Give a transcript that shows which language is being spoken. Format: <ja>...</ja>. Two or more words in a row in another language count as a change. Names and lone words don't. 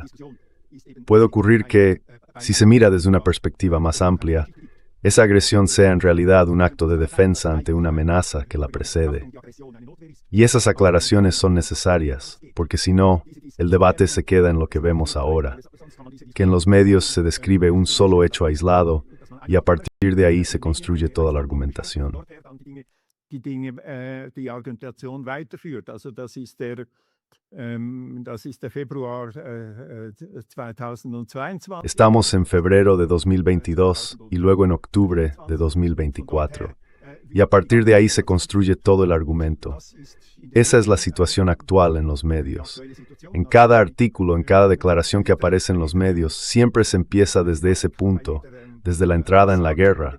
<es>Puede ocurrir que, si se mira desde una perspectiva más amplia, esa agresión sea en realidad un acto de defensa ante una amenaza que la precede. Y esas aclaraciones son necesarias, porque si no, el debate se queda en lo que vemos ahora, que en los medios se describe un solo hecho aislado y a partir de ahí se construye toda la argumentación.</es> <de>Die Argumentation weiterführt. Also das ist der Februar 2022.</de> <es>Estamos en febrero de 2022 y luego en octubre de 2024. Y a partir de ahí se construye todo el argumento. Esa es la situación actual en los medios. En cada artículo, en cada declaración que aparece en los medios, siempre se empieza desde ese punto, desde la entrada en la guerra.</es>